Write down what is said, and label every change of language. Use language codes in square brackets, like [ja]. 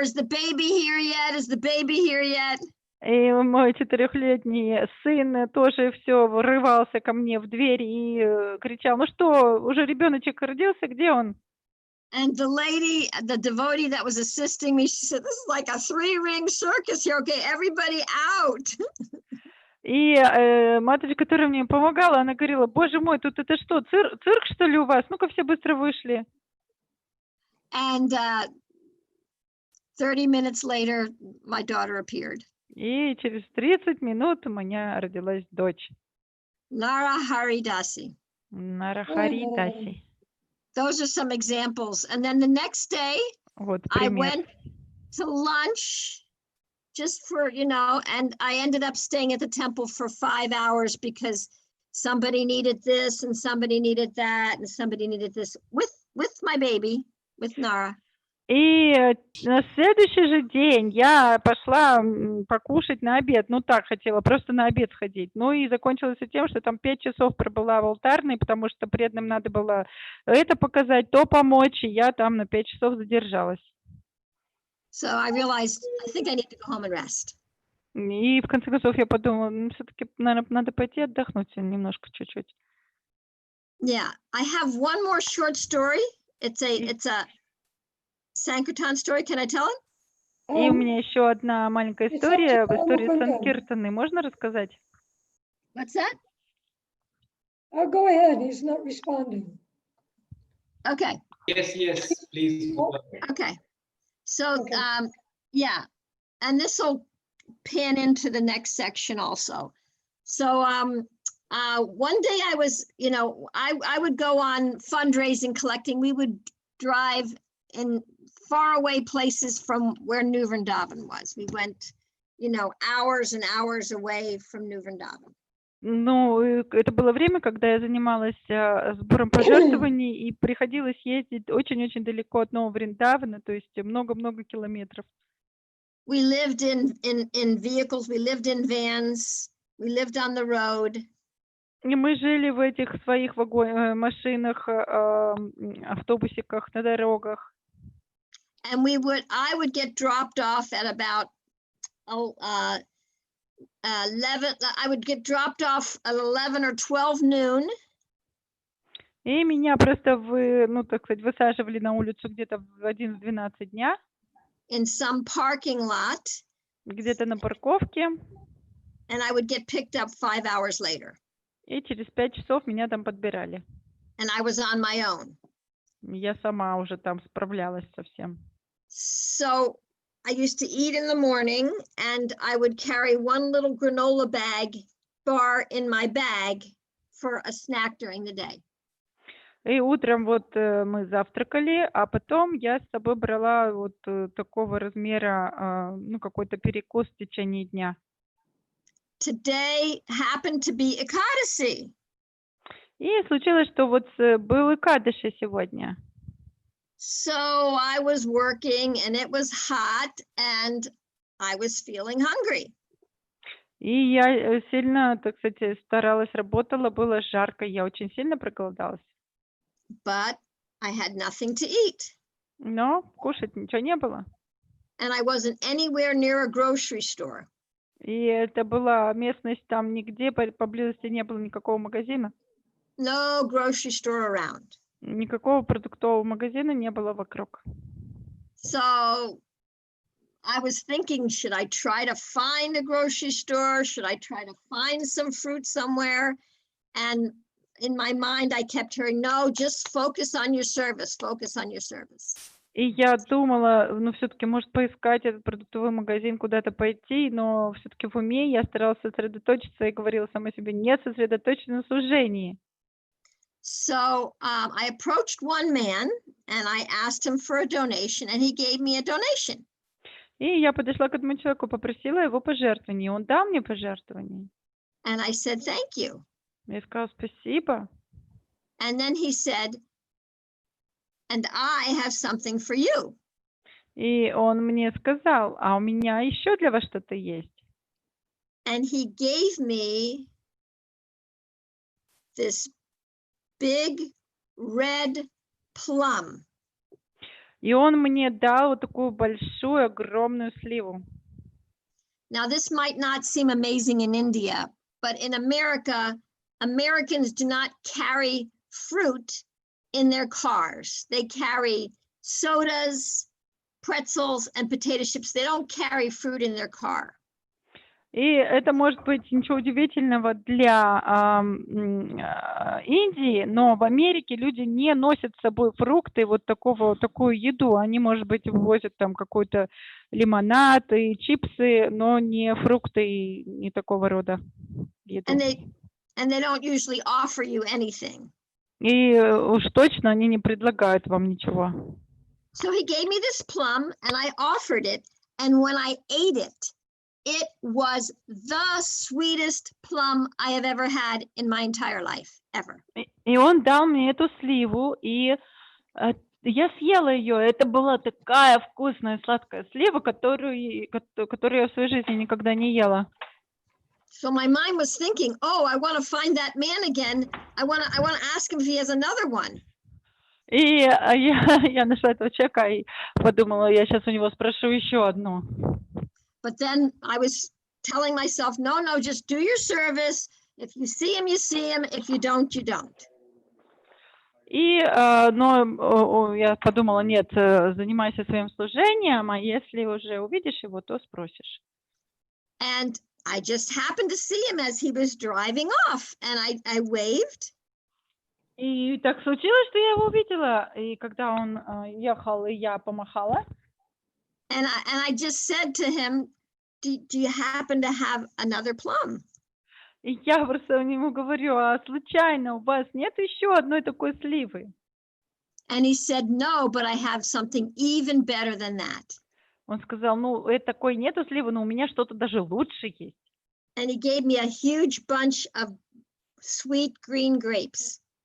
[en] Is the baby here yet? Is the baby here yet? [ru] И мой 4-летний сын тоже все врывался ко мне в дверь и кричал, ну что, уже ребеночек родился, где он? [en] And the lady, the devotee that was assisting me, she said, this is like a 3-ring circus here. Okay, everybody out. [ru] И матушка, которая мне помогала, она говорила, боже мой, тут это что, цирк что ли у вас? Ну-ка все быстро вышли. [en] And 30 minutes later, my daughter appeared. [ru] И через 30 минут у меня родилась дочь. [en] Narahari Dasi. [ru] Нарахари Даси. [en] Those are some examples. And then the next day, [ru] Вот [en] I [ru] пример. [en] went to lunch just for, and I ended up staying at the temple for 5 hours because somebody needed this and somebody needed that and somebody needed this with my baby, with Nara. [ru] И на следующий же день я пошла покушать на обед. Ну так хотела, просто на обед сходить. Ну и закончилось тем, что там 5 часов пробыла в алтарной, потому что преданным надо было это показать, то помочь, и я там на 5 часов задержалась. [en] So I realized, I think I need to go home and rest. [ru] И в конце концов я подумала, ну все-таки, наверное, надо пойти отдохнуть немножко, чуть-чуть. [en] Yeah, I have one more short story. It's a Sankirtan story. Can I tell it? [ru] И у меня еще одна маленькая история, история Санкиртаны. Можно рассказать? [en] What's that? Oh, go ahead. He's not responding. Okay. Yes, please. Go ahead. Okay. So, Okay. yeah, and this will pan into the next section also. So, one day I was, I would go on fundraising, collecting. We would drive in faraway places from where New Vrindavan was. We went, hours and hours away from New Vrindavan. [ru] Ну, это было время, когда я занималась сбором пожертвований, и приходилось ездить очень-очень далеко от Нового Вриндавана, то есть много-много километров. [en] We lived in vehicles, we lived in vans, we lived on the road. [ru] И мы жили в этих своих машинах, автобусиках, на дорогах. [en] And I would get dropped off at about 11. I would get dropped off at 11 or 12 noon. [ru] И меня просто так сказать, высаживали на улицу где-то в 11-12 дня. [en] In some parking lot. [ru] Где-то на парковке. [en] And I would get picked up 5 hours later. [ru] И через 5 часов меня там подбирали. [en] And I was on my own. [ru] Я сама уже там справлялась со всем. [en] So I used to eat in the morning, and I would carry one little granola bar in my bag for a snack during the day. [ru] И утром мы завтракали, а потом я с собой брала такого размера, какой-то перекус в течение дня. [en] Today happened to be Ekadasi. [ru] И случилось, что был Экадаши сегодня. [en] So I was working, and it was hot, and I was feeling hungry. [ru] И я сильно, так сказать, старалась, работала, было жарко, я очень сильно проголодалась. [en] But I had nothing to eat. [ru] Но кушать ничего не было. [en] And I wasn't anywhere near a grocery store. [ru] И это была местность, там нигде поблизости не было никакого магазина. [en] No grocery store around. [ru] Никакого продуктового магазина не было вокруг. [en] So I was thinking, should I try to find a grocery store? Should I try to find some fruit somewhere? And in my mind, I kept hearing, no, just focus on your service, focus on your service. [ru] И я думала, ну, все-таки, может, поискать этот продуктовый магазин, куда-то пойти, но все-таки в уме я старалась сосредоточиться и говорила сама себе, нет, сосредоточена на служении. [en] So I approached one man and I asked him for a donation and he gave me a donation. [ru] И я подошла к этому человеку, попросила его пожертвования. Он дал мне пожертвование. [en] And I said, thank you. [ru] Я сказала спасибо. [en] And then he said, and I have something for you. [ru] И он мне сказал, а у меня еще для вас что-то есть. [en] And he gave me this big red plum. [ru] И он мне дал вот такую большую, огромную сливу. [en] Now, this might not seem amazing in India, but in America, Americans do not carry fruit in their cars. They carry sodas, pretzels, and potato chips. They don't carry fruit in their car. [ru] И это может быть ничего удивительного для Индии, но в Америке люди не носят с собой фрукты, вот такую еду. Они, может быть, возят там какой-то лимонад и чипсы, но не фрукты и не такого рода еду. [en] And they don't usually offer you anything. [ru] И уж точно они не предлагают вам ничего. [en] So he gave me this plum and I offered it. And when I ate it, it was the sweetest plum I have ever had in my entire life, ever. [ru] И он дал мне эту сливу, и я съела ее. Это была такая вкусная сладкая слива, которую я в своей жизни никогда не ела. [en] So my mind was thinking, oh, I want to find that man again. I want to ask him if he has another one. [ru] И я нашла этого человека и подумала, я сейчас у него спрошу еще одну. [en] But then I was telling myself, no, just do your service. If you see him, you see him. If you don't, you don't. [ru] Но я подумала, нет, занимайся своим служением, а если уже увидишь его, то спросишь. [en] And I just happened to see him as he was driving off, and I waved. [ru] И так случилось, что я его увидела, и когда он ехал, и я помахала. [en] And I just said to him, do you happen to have another plum? [ru] И я просто ему говорю, а случайно у вас нет еще одной такой сливы? [en] And he said, no, but I have something even better than that. [ru] Он сказал, ну, такой нету сливы, но у меня что-то даже лучше есть. [en] And he gave me a huge bunch of sweet green grapes.